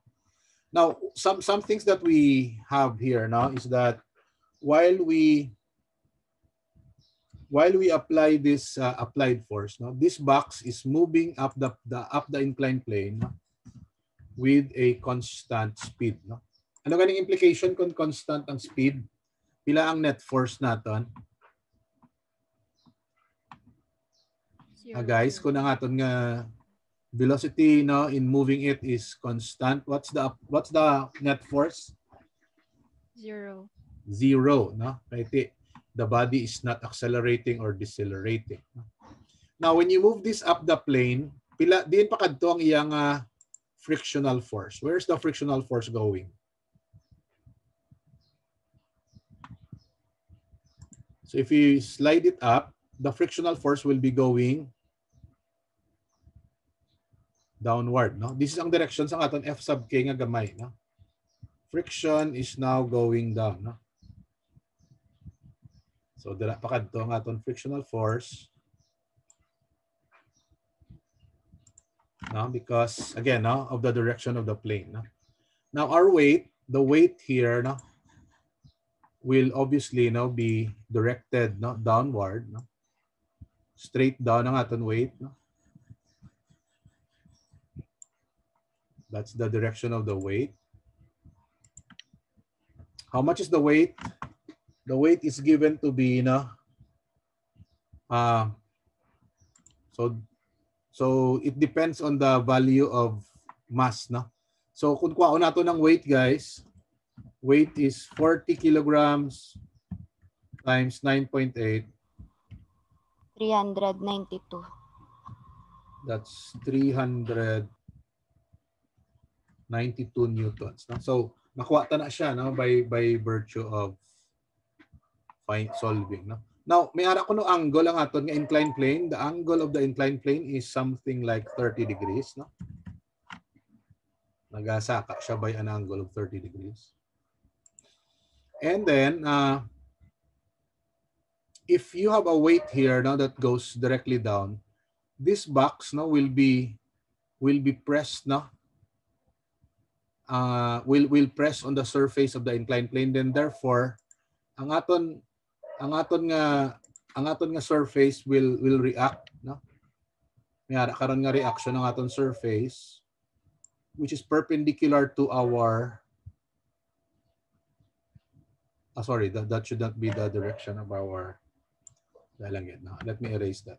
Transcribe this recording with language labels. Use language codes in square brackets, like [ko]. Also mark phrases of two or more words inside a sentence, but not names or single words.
[en] Now, some things that we have here now is that while we apply this applied force, no, this box is moving up the inclined plane, no, with a constant speed, no. [hil] Ano ganing implication kung constant ang speed? Pila ang net force naton? [en] Guys, [hil] kung ang aton nga [en] velocity, no, in moving it is constant, what's the net force? 0. 0, no? Right? The body is not accelerating or decelerating. Now, when you move this up the plane, [hil] pila diin pa kadto ang iyang frictional force. [en] Where's the frictional force going? So if you slide it up, the frictional force will be going downward, no? This is [hil] ang direction sa aton F sub k nga gamay, no? [en] Friction is now going down, no? [hil] So dira pa kadto ang aton [en] frictional force. No, because again, no, of the direction of the plane, no? Now our weight, the weight here, no, will obviously, no, be directed, no, downward, no? Straight down [hil] ang aton weight, no? [en] That's the direction of the weight. How much is the weight? The weight is given to be, no, so it depends on the value of mass, no? So [hil] kung kuha nato ng [en] weight, guys, weight is 40 kilograms times 9.8. 392. That's 392 newtons. No? [hil] So nakuha ta na siya, no, [en] by virtue of solving. No? Now, [hil] may ara ko no angle ang aton nga [en] inclined plane. The angle of the inclined plane is something like 30 degrees. No? [hil] Nagasaka siya [en] by an angle of 30 degrees. And then, if you have a weight here now that goes directly down, this box, no, will be pressed, no, will press on the surface of the inclined plane. Then therefore, [hil] ang aton nga [en] surface will react, no. [hil] May ara karon nga reaction ng aton [en] surface, which is perpendicular to our sorry, that should not be the direction of our no? Let me erase that.